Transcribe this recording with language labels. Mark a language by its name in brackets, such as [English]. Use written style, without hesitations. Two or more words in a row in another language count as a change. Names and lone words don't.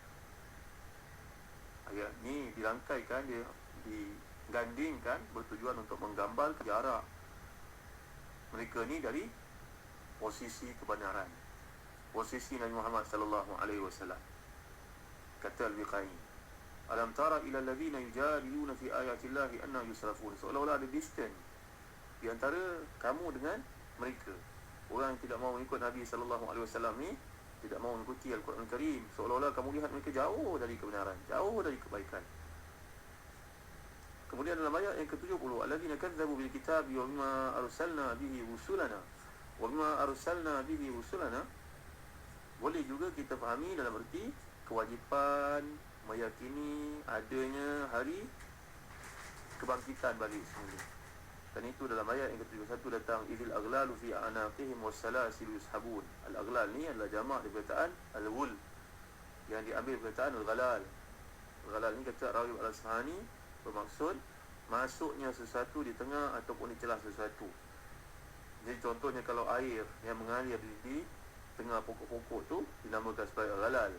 [Malay] Ayat ni dirangkaikan, dia digandingkan bertujuan untuk menggambarkan jarak mereka ni dari posisi kebenaran, posisi Nabi Muhammad [Arabic] صلى الله عليه وسلم. Kata Al-Biqai, ألم تر إلى الذين يجادلون في آيات الله أنى يصرفون. [Malay] Seolah-olah ada distance di antara kamu dengan mereka. Orang yang tidak mau mengikut Nabi SAW ni, tidak mau mengikuti Al-Quran Karim, seolah-olah kamu lihat mereka jauh dari kebenaran, jauh dari kebaikan. Kemudian dalam ayat yang ke-70, [Arabic] الذين كذبوا بالكتاب وبما أرسلنا به رسلنا وبما أرسلنا به رسلنا, [Malay] boleh juga kita fahami dalam erti kewajipan meyakini adanya hari kebangkitan balik semula. Dan itu dalam ayat yang ke-71 datang, [Arabic] إذ الأغلال في أعناقهم والسلاسل يسحبون. [Malay] Al-aghlal ni adalah jamak dari perkataan al-ghul, yang diambil perkataan al-ghalal. Al-ghalal ni kata Rawi Al-Asfahani bermaksud masuknya sesuatu di tengah ataupun di celah sesuatu. Jadi contohnya kalau air yang mengalir di tengah pokok-pokok tu dinamakan sebagai al-ghalal.